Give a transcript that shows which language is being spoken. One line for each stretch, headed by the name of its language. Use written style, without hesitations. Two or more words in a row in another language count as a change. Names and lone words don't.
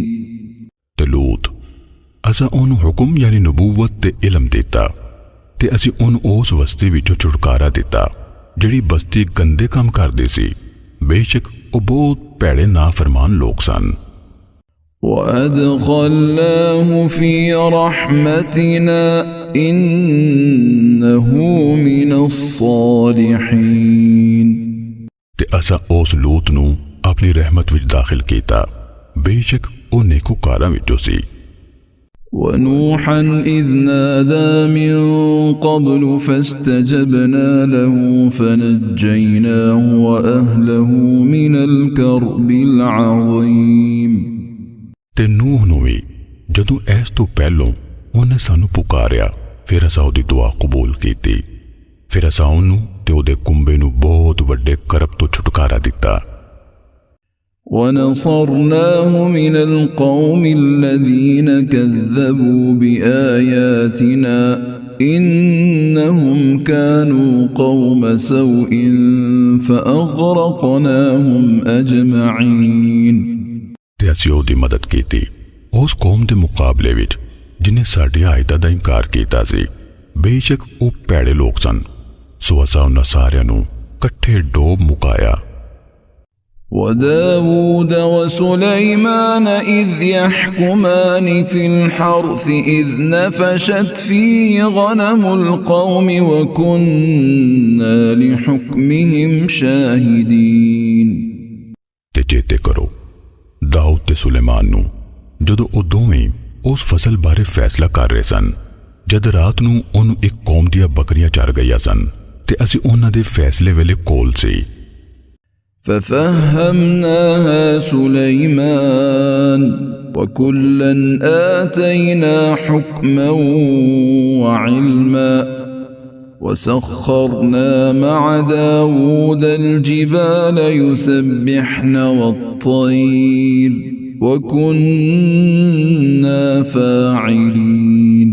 Punjabi: لوط असां ਉਹਨੂੰ ਹੁਕਮ ਯਾਨੀ ਨਬੂਵਤ ਤੇ ਇਲਮ ਦਿੱਤਾ ਤੇ ਅਸੀਂ ਉਹਨੂੰ ਉਸ ਬਸਤੀ ਵਿੱਚੋਂ ਛੁਟਕਾਰਾ ਦਿੱਤਾ ਜਿਹੜੀ ਬਸਤੀ ਗੰਦੇ ਕੰਮ ਕਰਦੀ ਸੀ ਬੇਸ਼ੱਕ ਉਹ ਬਹੁਤ ਭੈੜੇ ਨਾਫਰਮਾਨ ਲੋਕ ਸਨ।
Arabic: وَأَدْخَلْنَاهُ فِي رَحْمَتِنَا إِنَّهُ مِنَ الصَّالِحِينَ
Punjabi: ਤੇ ਅਸਾਂ ਉਸ ਲੂਤ ਨੂੰ ਆਪਣੀ ਰਹਿਮਤ ਵਿੱਚ ਦਾਖਲ ਕੀਤਾ ਬੇਸ਼ੱਕ ਉਹ ਨੇਕੂਕਾਰਾਂ ਵਿੱਚੋਂ ਸੀ।
Arabic: ونوحا إذ نادى من قبل فاستجبنا له فنجيناه وأهله من الكرب العظيم
Punjabi: ਤੇ ਨੂਹ ਨੂੰ ਵੀ ਜਦੋਂ ਇਸ ਤੋਂ ਪਹਿਲੋਂ ਉਹਨੇ ਸਾਨੂੰ ਪੁਕਾਰਿਆ ਫਿਰ ਅਸਾਂ ਉਹਦੀ ਦੁਆ ਕਬੂਲ ਕੀਤੀ ਫਿਰ ਅਸਾਂ ਉਹਨੂੰ ਤੇ ਉਹਦੇ ਕੁੰਬੇ ਨੂੰ ਬਹੁਤ ਵੱਡੇ ਕਰਬ ਤੋਂ ਛੁਟਕਾਰਾ ਦਿੱਤਾ।
Arabic: ونصرناه من القوم الذين كذبوا بآياتنا إنهم كانوا قوم سوء فأغرقناهم أجمعين
Punjabi: ਤੇ ਅਸੀਂ ਉਹਦੀ ਮਦਦ ਕੀਤੀ ਉਸ ਕੌਮ ਦੇ ਮੁਕਾਬਲੇ ਵਿੱਚ ਜਿਨੇ ਸਾਡੀ ਆਇਤਾਂ ਦਾ ਇਨਕਾਰ ਕੀਤਾ ਸੀ ਬੇਸ਼ੱਕ ਉਹ ਭੈੜੇ ਲੋਕ ਸਨ ਸੋ ਅਸਾਂ ਉਹਨਾਂ ਸਾਰਿਆਂ ਨੂੰ ਇਕੱਠੇ ਡੋਬ ਮੁਕਾਇਆ।
Arabic: وداود وسليمان إذ يحكمان في الحرث إذ نفشت فيه غنم القوم وكنا لحكمهم شاهدين
Punjabi: ਤੇ ਚੇਤੇ ਕਰੋ ਦਾਊਦ ਤੇ ਸੁਲੇਮਾਨ ਨੂੰ ਜਦੋਂ ਉਹ ਦੋਵੇਂ ਉਸ ਫਸਲ ਬਾਰੇ ਫੈਸਲਾ ਕਰ ਰਹੇ ਸਨ ਜਦ ਰਾਤ ਨੂੰ ਉਹਨੂੰ ਇੱਕ ਕੌਮ ਦੀਆਂ ਬੱਕਰੀਆਂ ਚਰ ਗਈਆਂ ਸਨ ਤੇ ਅਸੀਂ ਉਹਨਾਂ ਦੇ ਫੈਸਲੇ ਵੇਲੇ ਕੋਲ ਸੀ।
Arabic: ففهمناها سليمان وكلا آتينا حكما وعلما وسخرنا مع داود الجبال يسبحن والطير وكنا فاعلين